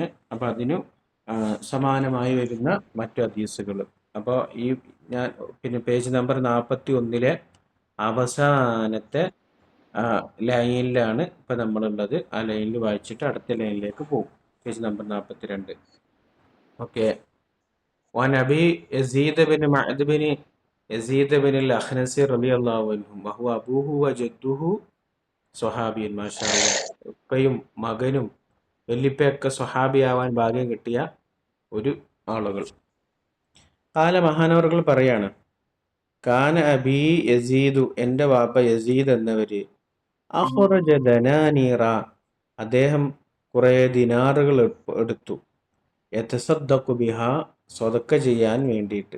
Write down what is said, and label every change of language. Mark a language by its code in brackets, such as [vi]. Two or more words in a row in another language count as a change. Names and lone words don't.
[ml] അപ്പൊ അതിനു സമാനമായി വരുന്ന മറ്റു ഹദീസുകൾ. അപ്പോൾ ഈ ഞാൻ പിന്നെ [en] page number [ml] 41 അവസാനത്തെ ലൈനിലാണ് ഇപ്പൊ നമ്മളുള്ളത്. ആ ലൈനിൽ വായിച്ചിട്ട് അടുത്ത ലൈനിലേക്ക് പോകും. [en] page number 42. okay. [ar] وعن أبي يزيد بن معد بن يزيد بن الأخنس رضي الله عنه وهو أبوه وجده صحابيون. ما شاء الله. [ml] ഉപ്പയും മകനും വല്ലിപ്പയൊക്കെ സ്വഹാബിയാവാൻ ഭാഗ്യം കിട്ടിയ ഒരു ആളുകൾ. കാല മഹാനവറുകൾ പറയാണ്, [ar] كان أبي يزيد, [ml] എൻ്റെ വാപ്പ യസീദ് എന്നവര്, [ar] أخرج دنانير, [ml] അദ്ദേഹം കുറെ ദിനാറുകൾ എടുത്തു, [ar] يتصدق بها, [ml] സ്വതക്ക ചെയ്യാൻ വേണ്ടിയിട്ട്.